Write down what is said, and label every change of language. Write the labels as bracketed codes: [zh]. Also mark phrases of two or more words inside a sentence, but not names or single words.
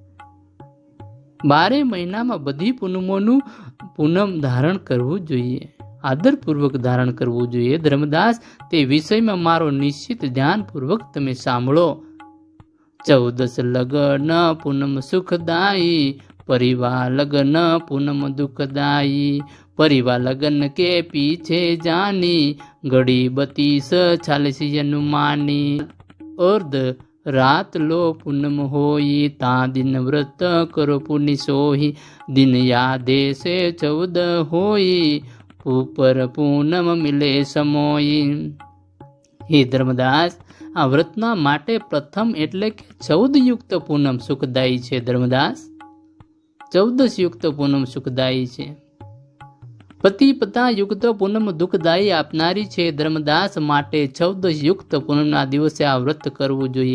[gu] 12 મહિનામાં બધી પૂનમોનું પૂનમ ધારણ કરવું જોઈએ, આદરપૂર્વક ધારણ કરવું જોઈએ. ધર્મદાસ, તે વિષયમાં મારો નિશ્ચિત ધ્યાનપૂર્વક તમે સાંભળો. [hi] 14 लग्न पूनम सुखदायी परिवार लगन पूनम दुखदाई परिवार लगन के पीछे जानी घड़ी 32 अनुमानी अर्ध रात लो पूनम होई ता दिन व्रत करो पुण्य सोही दिन यादे से 14 होई ऊपर पूनम मिले समोई. [gu] હે ધર્મદાસ, આ વ્રતના માટે પ્રથમ એટલે કે 14 યુક્ત પૂનમ સુખદાયી છે. ધર્મદાસ, 14 યુક્ત પૂનમ સુખદાયી છે. પ્રતિપદા યુક્ત પૂનમ દુઃખદાયી આપનારી છે. ધર્મદાસ, માટે 14 યુક્ત પૂનમના દિવસે આ વ્રત કરવું જોઈએ.